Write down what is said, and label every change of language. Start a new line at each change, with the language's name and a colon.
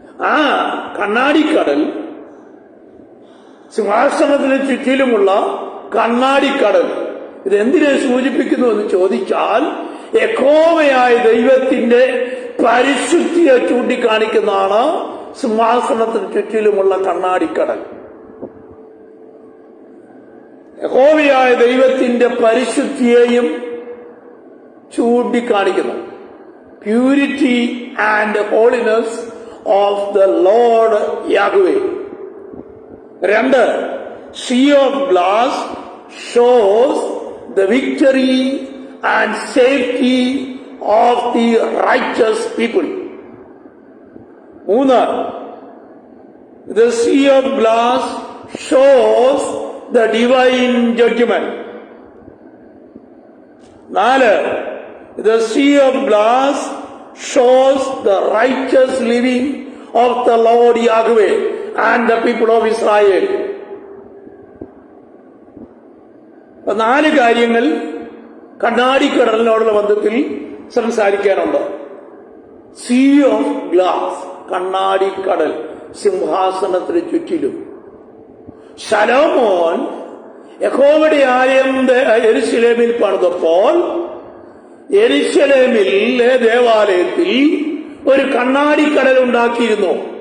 Malayalam: ആ കണ്ണാടിക്കടൽ, സിംഹാസനത്തിന് ചുറ്റിലുമുള്ള കണ്ണാടിക്കടൽ, ഇതെന്തിനെ സൂചിപ്പിക്കുന്നു എന്ന് ചോദിച്ചാൽ യഹോവയായ ദൈവത്തിന്റെ പരിശുദ്ധിയെ ചൂണ്ടിക്കാണിക്കുന്നതാണ് സിംഹാസനത്തിന് ചുറ്റിലുമുള്ള കണ്ണാടിക്കടൽ. യഹോവയായ ദൈവത്തിന്റെ പരിശുദ്ധിയെയും ചൂണ്ടിക്കാണിക്കുന്നു.
English: Purity and holiness of the Lord Yahweh. 2, sea of glass shows the victory and safety of the righteous people. 3, the sea of glass shows the divine judgment. 4, the sea of glass shows the righteous living of the Lord Yahweh and the people of Israel.
Malayalam: 4 കാര്യങ്ങൾ കണ്ണാടിക്കടലിനോടുള്ള ബന്ധത്തിൽ സംസാരിക്കാനുണ്ട്.
English: sea of glass,
Malayalam: കണ്ണാടിക്കടൽ, സിംഹാസനത്തിന് ചുറ്റിലും. ശലോമോൻ യഹോവയുടെ ആലയം യെരൂശലേമിൽ പണിതപ്പോൾ യെരൂശലേമിലെ ദേവാലയത്തിൽ ഒരു കണ്ണാടിക്കടൽ ഉണ്ടാക്കിയിരുന്നു.